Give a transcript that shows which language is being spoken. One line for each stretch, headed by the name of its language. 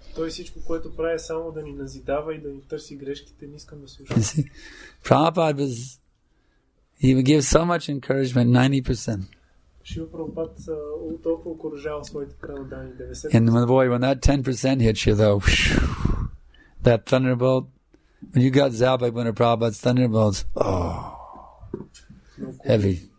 Bulgarian: Той всичко, което прави, е само да ни назидава и да ни търси грешките, не искам да слушам.
English: Prabhupada he would give so much encouragement, 90%.
Bulgarian: Шрила Прабхупад толкова окоръжава своите преданни, 90%.
English: And when that 10% hits you though, that thunderbolt, when you got zapped by one of Prabhupada's thunderbolts, heavy.